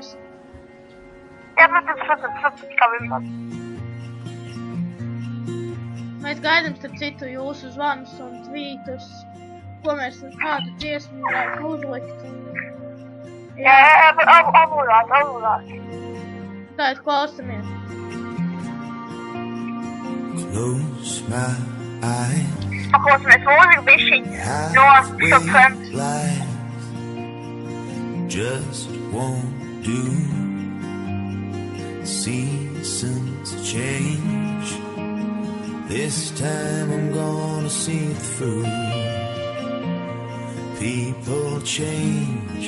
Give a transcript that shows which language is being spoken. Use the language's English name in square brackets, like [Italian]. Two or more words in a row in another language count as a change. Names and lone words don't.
[Latvian] Jā, protams, kā vienmēr. Mēs gaidām starp citu jūsu zvanus un tvītus, ko mēs kādu dziesmu varētu uzlikt. Jā, obligāti. Tātad klausamies. [English] Close my eyes. [Latvian] Paklausamies mūziku bišķiņ no Stop FM. [English] Just won't do. Seasons change. This time I'm gonna see it through. People change.